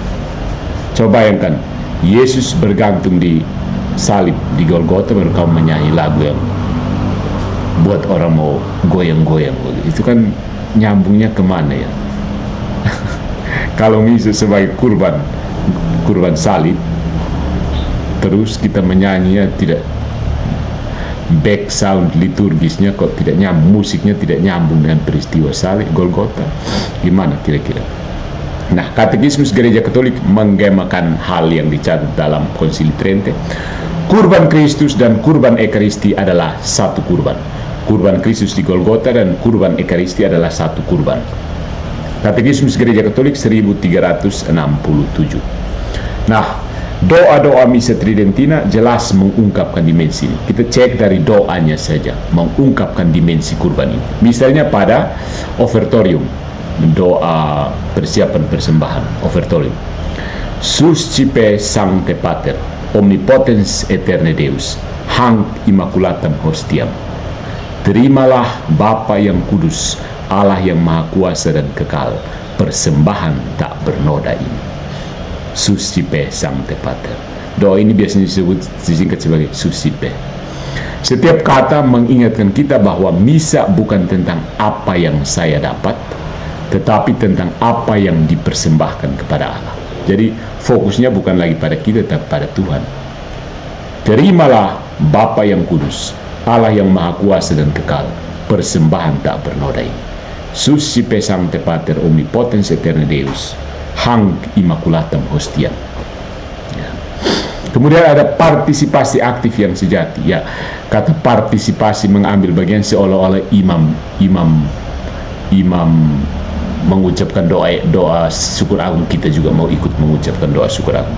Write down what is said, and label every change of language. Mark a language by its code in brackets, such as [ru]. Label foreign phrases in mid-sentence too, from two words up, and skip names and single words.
[id] Coba bayangkan, Yesus bergantung di salib di Golgota, baru kamu menyanyi lagu yang buat orang mau goyang-goyang. Itu kan nyambungnya kemana ya? Kalau Yesus sebagai kurban salib, terus kita menyanyinya tidak, [en] back sound [id] liturgisnya kok tidak nyambung, musiknya tidak nyambung dengan peristiwa salib Golgota, gimana kira-kira? Nah, Katekismus Gereja Katolik menggemakan hal yang dicatat dalam Konsili Trente. Kurban Kristus dan kurban Ekaristi adalah satu kurban. Kurban Kristus di Golgota dan kurban Ekaristi adalah satu kurban. Katekismus Gereja Katolik 1367. Nah, doa-doa Misa Tridentina jelas mengungkapkan dimensi ini. Kita cek dari doanya saja, mengungkapkan dimensi kurban ini. Misalnya pada ofertorium, doa persiapan persembahan, ofertorium. [la] Suscipe Sancte Pater, omnipotens aeterne Deus, hanc immaculatam hostiam. [id] Terimalah Bapa yang kudus, Allah yang maha kuasa dan kekal, persembahan tak bernoda ini. [la] Suscipe Sancte Pater. [id] Doa ini biasanya disingkat sebagai Suscipe. Setiap kata mengingatkan kita bahwa misa bukan tentang apa yang saya dapat, tetapi tentang apa yang dipersembahkan kepada Allah. Jadi fokusnya bukan lagi pada kita, tapi pada Tuhan. Terimalah Bapa yang kudus, Allah yang maha kuasa dan kekal, persembahan tak bernoda ini. [la] Suscipe Sancte Pater omnipotens aeterne Deus, hanc immaculatam hostiam. [id] Ya. Kemudian ada partisipasi aktif yang sejati. Ya, kata partisipasi mengambil bagian seolah-olah imam mengucapkan doa syukur agung, kita juga mau ikut mengucapkan doa syukur agung.